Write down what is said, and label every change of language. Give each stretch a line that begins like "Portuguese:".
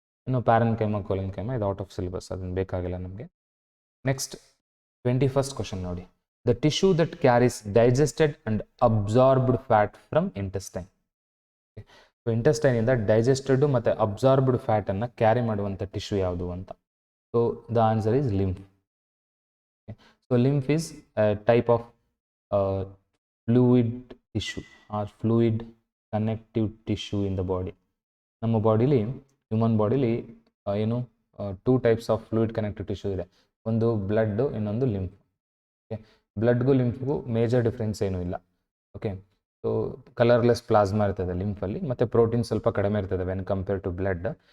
Kannada: ಇನ್ನು ಪ್ಯಾರನ್ಕೈಮ, ಕೊಲೆನ್ಕೈಮ ಇದು out of syllabus, ಅದನ್ನು ಬೇಕಾಗಿಲ್ಲ ನಮಗೆ. ನೆಕ್ಸ್ಟ್ 21st ಕ್ವಶನ್ ನೋಡಿ.
English: The tissue that carries digested and absorbed fat from intestine.
Kannada: So ಇಂಟೆಸ್ಟೈನಿಂದ digested ಮತ್ತು ಅಬ್ಸಾರ್ಬ್ಡ್ ಫ್ಯಾಟನ್ನು ಕ್ಯಾರಿ ಮಾಡುವಂಥ ಟಿಶ್ಯೂ ಯಾವುದು ಅಂತ.
English: So the answer is lymph. So lymph is a type of fluid tissue or fluid connective tissue in the body.
Kannada: ನಮ್ಮ ಬಾಡಿಲಿ, human ಬಾಡಿಲಿ ಏನು 2 types of fluid connective tissue ಇದೆ. ಒಂದು blood, ಇನ್ನೊಂದು lymph. Okay, ಬ್ಲಡ್ಗೂ ಲಿಂಫ್ಗೂ major difference ಏನೂ ಇಲ್ಲ. Okay, so colourless plasma ಇರ್ತದೆ ಲಿಂಫಲ್ಲಿ, ಮತ್ತು protein ಸ್ವಲ್ಪ ಕಡಿಮೆ ಇರ್ತದೆ
English: When compare to blood.